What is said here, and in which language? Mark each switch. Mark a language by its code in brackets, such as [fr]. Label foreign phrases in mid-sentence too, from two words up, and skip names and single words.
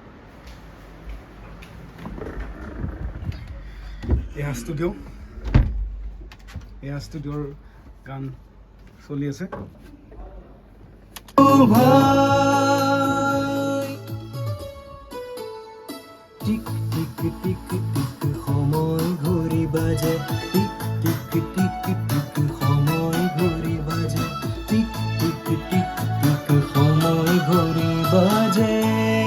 [as] এয়া ষ্টুডিঅ'ৰ গান চলি আছে। টিক টিক টিক টিক সময় ঘড়ি বাজে, টিক টিক টিক টিক সময় ঘড়ি বাজে, টিক টিক টিক টিক সময় ঘড়ি বাজে।